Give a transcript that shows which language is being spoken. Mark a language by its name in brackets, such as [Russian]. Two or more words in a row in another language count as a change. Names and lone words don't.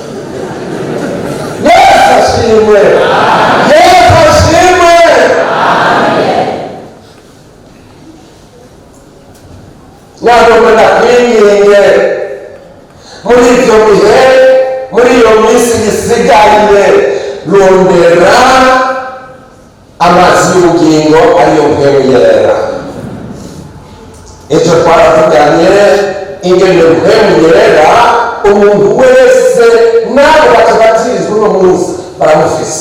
[Rundi] Yesu ashimwe, Yesu ashimwe. Ntabwo ndakwinginze muri ibyo bihe, muri iyo minsi isigaye, rondera amazi y'ubugingo ariyo mpemu yera. Ejo twaravuganye ingene mpemu yera umuntu wese nabo batubatirizwa uno munsi baramufise.